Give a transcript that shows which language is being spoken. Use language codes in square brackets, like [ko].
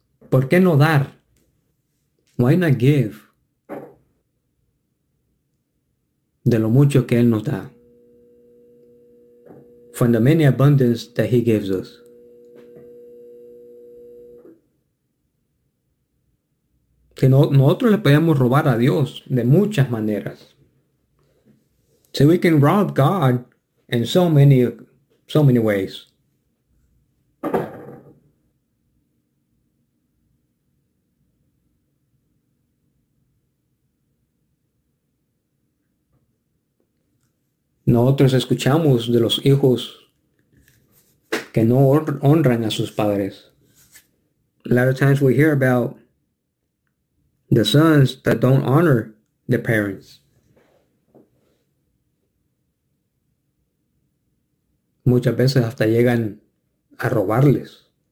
[es] ¿Por qué no dar? [en] Why not give? [es] De lo mucho que Él nos da. [en] From the many abundance that He gives us. [es] Que no, nosotros le podemos robar a Dios de muchas maneras. [en] So we can rob God in so many ways. [es] Nosotros escuchamos de los hijos que no honran a sus padres. [en] A lot of times we hear about the sons that don't honor their parents. [es] Muchas veces hasta llegan a robarles.